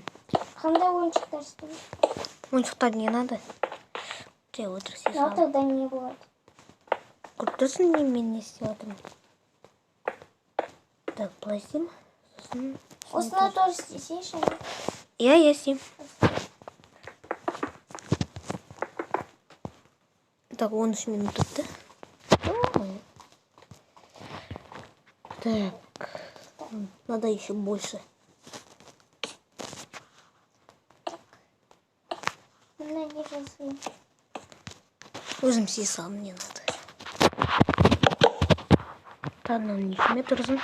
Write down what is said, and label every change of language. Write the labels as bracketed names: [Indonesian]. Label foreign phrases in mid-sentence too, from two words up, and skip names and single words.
[Kazakh] Қандай ойыншықтар істейді? Ойыншықтар [Russian] не надо? [Kazakh] Жай отырсыз. [Russian] Ну, тогда [Kazakh] не болады. Көріп тұрсың не мен не істеп отырмын? Так, былай істеймін. Сосын... Осыны тоже істесейші. Я істеймін. Так, 13 минут өтті. Так. [Russian] Надо еще больше. [Kazakh] Мына не жазайын. Өзім сесам, [Russian] мне надо. [Kazakh] Так, мынаны неше метр ұзын?